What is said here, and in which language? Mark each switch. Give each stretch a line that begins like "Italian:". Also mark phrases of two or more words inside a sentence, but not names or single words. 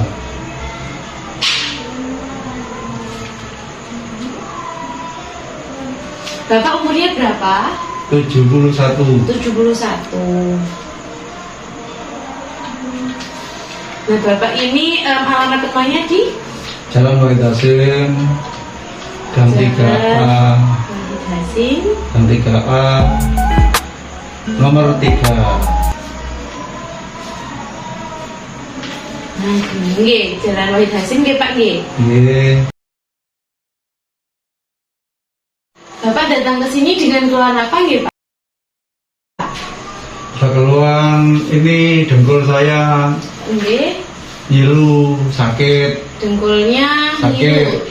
Indonesian: Bapak umurnya berapa? 71. 71. Nah, Bapak ini alamat rumahnya di Jalan Wahid Hasim, Gang 3A. Wahid Hasim, Gang 3A. Nomor 3. Nah, nggih, Jalan Wahid Hasim nggih Pak nggih. Nggih. Bapak datang ke sini dengan keluhan apa nggih Pak? Keluhan ini dengkul saya Nggih, nyilu, sakit. dengkulnya Sakit.